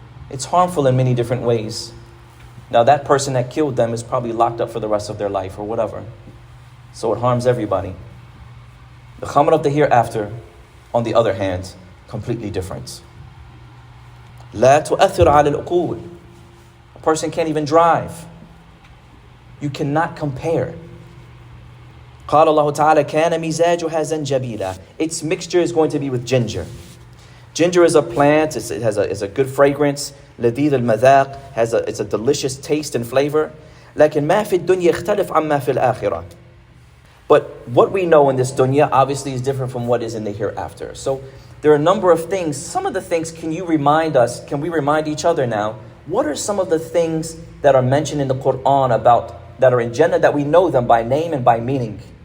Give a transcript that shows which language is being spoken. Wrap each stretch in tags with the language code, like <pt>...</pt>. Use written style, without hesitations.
<en>It's harmful in many different ways. Now that person that killed them is probably locked up for the rest of their life or whatever. So it harms everybody. The khamr of the hereafter, on the other hand, completely different.</en> <ar>لا تؤثر على العقول.</ar> <en>A person can't even drive. You cannot compare.</en> <ar>قال الله تعالى كان مزاجها زنجبيلا.</ar> <en>Its mixture is going to be with ginger. Ginger is a plant. It has a good fragrance.</en> <ar>لذيذ المذاق.</ar> <en>It's a delicious taste and flavor.</en> <ar>لكن ما في الدنيا يختلف عما في الآخرة.</ar> <en>But what we know in this dunya obviously is different from what is in the hereafter. So there are a number of things. Some of the things, can we remind each other now, what are some of the things that are mentioned in the Quran that are in Jannah that we know them by name and by meaning?</en>